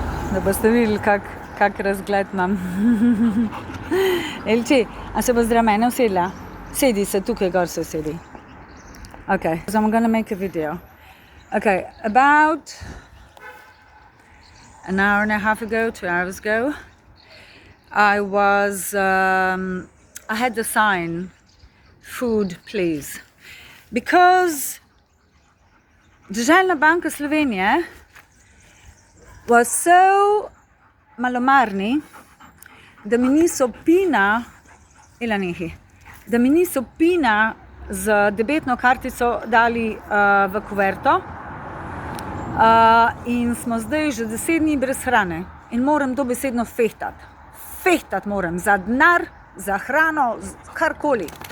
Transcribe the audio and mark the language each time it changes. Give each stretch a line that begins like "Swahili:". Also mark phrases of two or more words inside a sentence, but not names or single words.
Slovenian: da boste videli, kak razgled imam. Elči, a se bo zdaj mene usedla? Sedi se, tukaj gor se sedi.
English: Okay, so I'm gonna make a video. Okay, about an hour and a half ago, 2 hours ago, I had the sign, food please.
Slovenian: Because Državna banka Slovenije
English: was so
Slovenian: malomarni, da mi niso pina z debetno kartico dali v kuverto in smo zdaj že 10 dni brez hrane in moram dobesedno fehtati moram za denar, za hrano, karkoli.